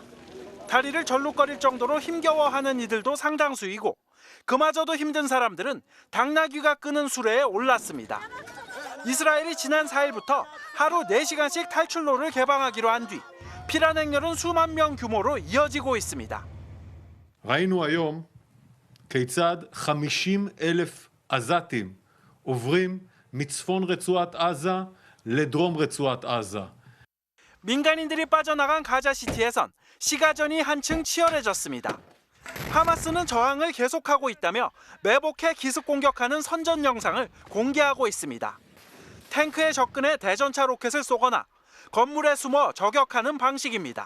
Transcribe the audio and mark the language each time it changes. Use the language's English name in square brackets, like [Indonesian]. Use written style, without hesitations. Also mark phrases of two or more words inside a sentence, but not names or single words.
[Korean] 다리를 절룩거릴 정도로 힘겨워하는 이들도 상당수이고 그마저도 힘든 사람들은 당나귀가 끄는 수레에 올랐습니다. 이스라엘이 지난 4일부터 하루 4시간씩 탈출로를 개방하기로 한 뒤 피난 행렬은 수만 명 규모로 이어지고 있습니다. [Hebrew] ראינו היום כיצד 50,000 עזתים עוברים מצפון רצועת עזה לדרום רצועת עזה. [Korean] 민간인들이 빠져나간 가자시티에선 시가전이 한층 치열해졌습니다. 하마스는 저항을 계속하고 있다며 매복해 기습 공격하는 선전 영상을 공개하고 있습니다. 탱크에 접근해 대전차 로켓을 쏘거나 건물에 숨어 저격하는 방식입니다.